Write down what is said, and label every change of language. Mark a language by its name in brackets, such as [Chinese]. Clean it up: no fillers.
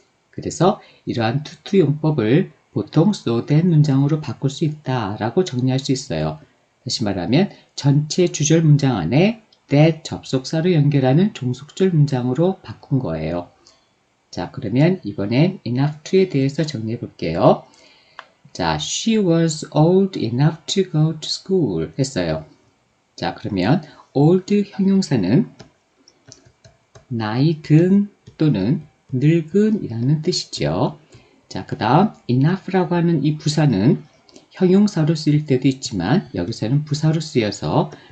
[Korean] 그래서 이러한 투투 용법을 보통 so that 문장으로 바꿀 수 있다라고 정리할 수 있어요. 다시 말하면 전체 주절 문장 안에 that 접속사로 연결하는 종속절 문장으로 바꾼 거예요. 자, 그러면 이번엔 enough to에 대해서 정리해 볼게요. 자, [English] she was old enough to go to school [Korean] 했어요. 자, 그러면 old 형용사는 나이 든 또는 늙은 이라는 뜻이죠. 자, 그 다음 enough라고 하는 이 부사는 형용사로 쓰일 때도 있지만 여기서는 부사로 쓰여서